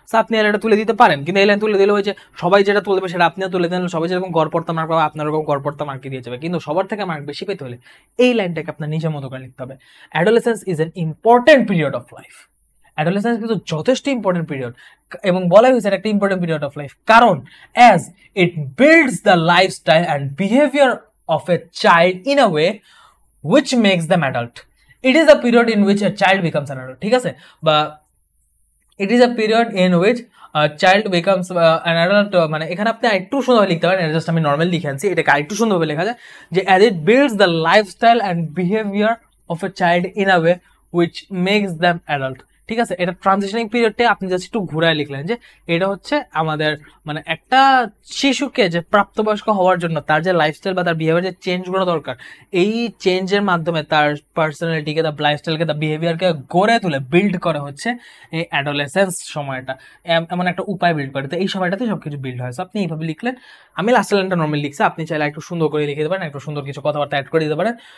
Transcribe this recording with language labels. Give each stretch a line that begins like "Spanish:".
Bangla: So আপনি এটা তুলে দিতে পারেন, কিন্তু এই লাইন তুলে দিলে ওই যে সবাই যেটা তুলে দেবে সেটা আপনিও তুলে দেন, সবাই যেরকম গড়পড়তা মার্ক পাবে আপনার ওরকম গড়পড়তা মার্ক দিয়ে যাবে, কিন্তু সবার থেকে মার্ক বেশি পেতে হলে এই লাইনটাকে আপনার নিজের মতো করে লিখতে হবে।
English: Adolescence is an important period of life.
Bangla: Adolescence কিন্তু যথেষ্ট ইম্পর্টেন্ট পিরিয়ড, এবং বলা হয়েছে একটা ইম্পর্টেন্ট পিরিয়ড অফ লাইফ কারণ
English: As it builds the lifestyle and behaviour of a child in a way which makes them adult. It is a period in which a child becomes an adult.
Bangla: ঠিক আছে, বা
English: it is a period in which a child becomes an adult,
Bangla: মানে এখানে আপনি আরেকটু সুন্দরভাবে লিখতে পারেন, জাস্ট আমি নর্মাল লিখে আনছি, এটাকে আরেকটু সুন্দরভাবে লেখা যায় যে
English: as it builds the lifestyle and behavior of a child in a way which makes them adult.
Bangla: ঠিক আছে, এটা ট্রানজিশনিং পিরিয়ডে আপনি জাস্ট একটু ঘুরায় লিখলেন যে এটা হচ্ছে আমাদের মানে একটা শিশুকে যে প্রাপ্তবয়স্ক হওয়ার জন্য তার যে লাইফস্টাইল বা তার বিহেভিয়ার যে চেঞ্জগুলো দরকার, এই চেঞ্জের মাধ্যমে তার পার্সোনালিটিকে, তার লাইফস্টাইলকে, তার বিহেভিয়ারকে গড়ে তুলে বিল্ড করে হচ্ছে এই অ্যাডোলেসেন্স সময়টা, এমন একটা উপায় বিল্ড করে, তো এই সময়টাতে সবকিছু বিল্ড হয়। সো আপনি এইভাবে লিখলেন, আমি লাস্ট লাইনটা নর্মাল লিখছি, আপনি চাইলে একটু সুন্দর করে লিখে দিতে পারেন, একটু সুন্দর কিছু কথাবার্তা অ্যাড করে দিতে পারেন।